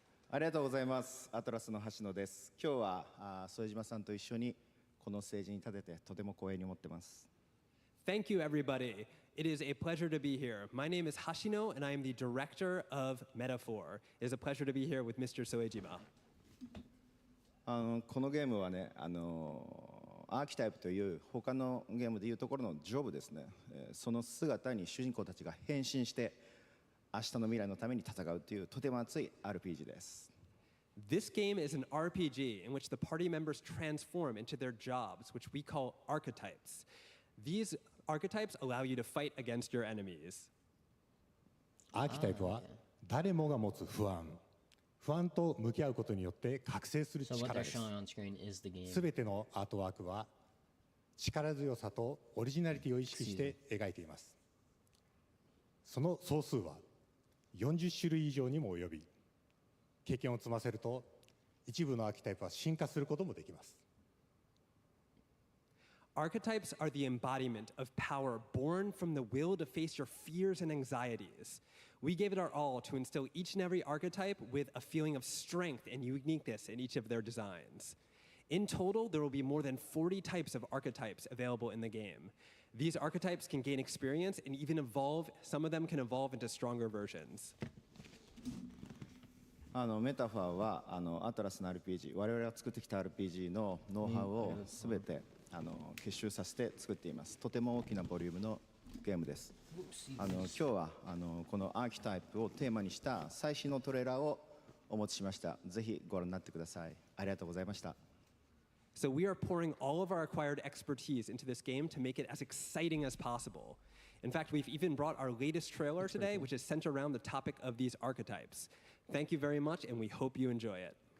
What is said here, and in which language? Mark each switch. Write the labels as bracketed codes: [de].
[ja] ありがとうございます。アトラスの橋野です。今日は副島さんと一緒にこのステージに立ててとても光栄に思ってます。 [en] Thank you, everybody. It is a pleasure to be here. My name is Hashino, and I am the director of Metaphor. It is a pleasure to be here with Mr. Soejima. [ja] このゲームはね、アーキタイプという他のゲームでいうところのジョブですね。その姿に主人公たちが変身して明日の未来のために戦うというとても熱い RPG です。 [en] This game is an RPG in which the party members transform into their jobs, which we call archetypes. These archetypes allow you to fight against your enemies. [ja] アーキタイプは誰もが持つ不安と向き合うことによって覚醒する力です。すべてのアートワークは力強さとオリジナリティを意識して描いています。その総数は40種類以上にも及び、経験を積ませると一部のアーキタイプは進化することもできます。 [en] Archetypes are the embodiment of power born from the will to face your fears and anxieties. We gave it our all to instill each and every archetype with a feeling of strength and uniqueness in each of their designs. In total, there will be more than 40 types of archetypes available in the game. These archetypes can gain experience and even evolve. Some of them can evolve into stronger versions. [ja] メタファーはアトラスの RPG、我々が作ってきた RPG のノウハウをすべて結集させて作っています。とても大きなボリュームのゲームです。今日はこのアーキタイプをテーマにした最新のトレーラーをお持ちしました。ぜひご覧になってください。ありがとうございました。 [en] So we are pouring all of our acquired expertise into this game to make it as exciting as possible. In fact, we've even brought our latest trailer today, which is centered around the topic of these archetypes. Thank you very much, and we hope you enjoy it.